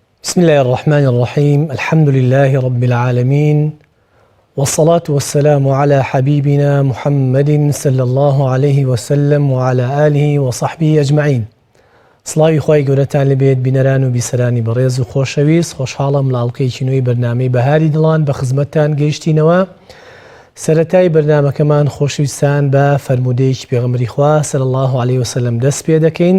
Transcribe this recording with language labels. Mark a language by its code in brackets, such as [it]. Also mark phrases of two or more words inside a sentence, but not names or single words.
[ar] بسم الله الرحمن الرحيم الحمد لله رب العالمين والصلاة والسلام على حبيبنا محمد صلى الله عليه وسلم وعلى آله وصحبه أجمعين. [ckb] سڵاوی خۆی گەورەتان لەبێت بینەران و بیسەرانی بەڕێز و خۆشەویست، خۆشحاڵم لە ئەڵقەیەکی نوێی بەرنامەی بەهاری دڵان بە خزمەتتان گەیشتینەوە. سەرەتای بەرنامەکەمان خۆشەویستان بە فەرمودەیەکی پێغەمبەری خوا [ar] صلی الله عليه وسلم [ckb] دەست پێ دەکەین.